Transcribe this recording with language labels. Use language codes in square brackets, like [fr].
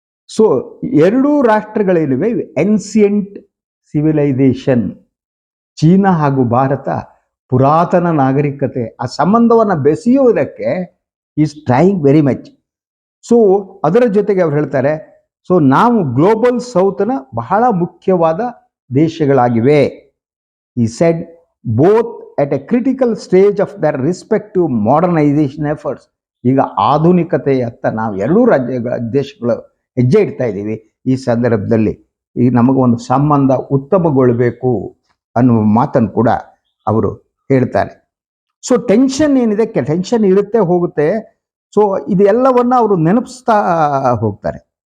[kn] So ಎರಡೂ ರಾಷ್ಟ್ರಗಳೇನಿವೆ, ancient civilisation, China ಹಾಗೂ ಭಾರತ ಪುರಾತನ ನಾಗರಿಕತೆ, ಆ ಸಂಬಂಧವನ್ನು ಬೆಸೆಯುವುದಕ್ಕೆ [en] Is trying very much. [kn] So ಅದರ ಜೊತೆಗೆ ಅವ್ರು ಹೇಳ್ತಾರೆ, ಸೊ ನಾವು ಗ್ಲೋಬಲ್ ಸೌತ್ನ ಬಹಳ ಮುಖ್ಯವಾದ ದೇಶಗಳಾಗಿವೆ. [en] He said both at a critical stage of their respective modernization efforts. [kn] ಈಗ ಆಧುನಿಕತೆಯತ್ತ ನಾವು ಎರಡೂ ದೇಶಗಳು ಹೆಜ್ಜೆ ಇಡ್ತಾ ಇದ್ದೀವಿ. ಈ ಸಂದರ್ಭದಲ್ಲಿ ಈಗ ನಮಗೊಂದು ಸಂಬಂಧ ಉತ್ತಮಗೊಳ್ಳಬೇಕು ಅನ್ನುವ ಮಾತನ್ನು ಕೂಡ ಅವರು ಹೇಳ್ತಾರೆ. ಸೊ ಟೆನ್ಷನ್ ಏನಿದೆ, ಟೆನ್ಷನ್ ಇರುತ್ತೆ ಹೋಗುತ್ತೆ. ಸೊ ಇದೆಲ್ಲವನ್ನು ಅವರು ನೆನಪಿಸ್ತಾ ಹೋಗ್ತಾರೆ.